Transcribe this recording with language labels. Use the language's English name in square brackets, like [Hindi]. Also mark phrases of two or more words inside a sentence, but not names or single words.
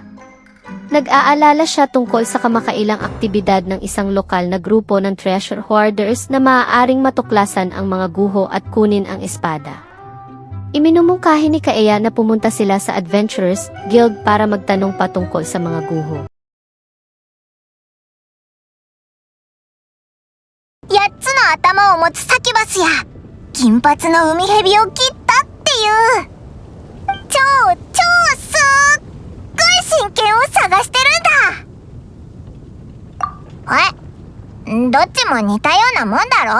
[Filipino] Nag-aalala siya tungkol sa kamakailang aktibidad ng isang lokal na grupo ng [English] treasure hoarders [Filipino] na maaaring matuklasan ang mga guho at kunin ang espada. Iminumungkahi ni Kaeya na pumunta sila sa Adventurers Guild para magtanong patungkol sa mga guho. [Japanese] 8 つの頭を持つサキュバスや金髪の海蛇を切ったっていう超すっごい真剣を探してるんだ。どっちも似たようなもんだろ。